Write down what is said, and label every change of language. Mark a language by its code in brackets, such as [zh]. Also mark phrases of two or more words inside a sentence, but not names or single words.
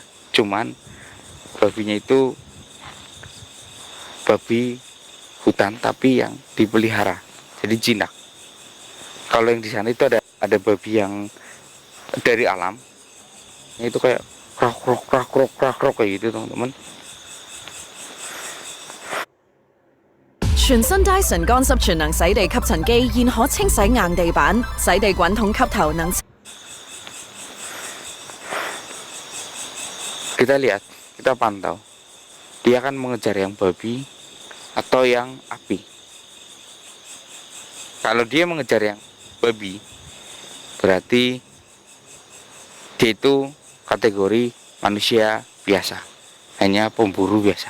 [id] Cuman babinya itu babi hutan tapi yang dipelihara, jadi jinak. Kalau yang di sana itu ada babi yang dari alam, itu kayak krak krok krak krok krak krok kayak gitu teman-teman. [yue] 全新 Dyson 乾濕全能洗地吸塵機現可清洗硬地板，洗地滾筒吸頭能。 [id] Kita lihat, kita pantau, dia akan mengejar yang babi atau yang api. Kalau dia mengejar yang babi, berarti dia itu kategori manusia biasa, hanya pemburu biasa.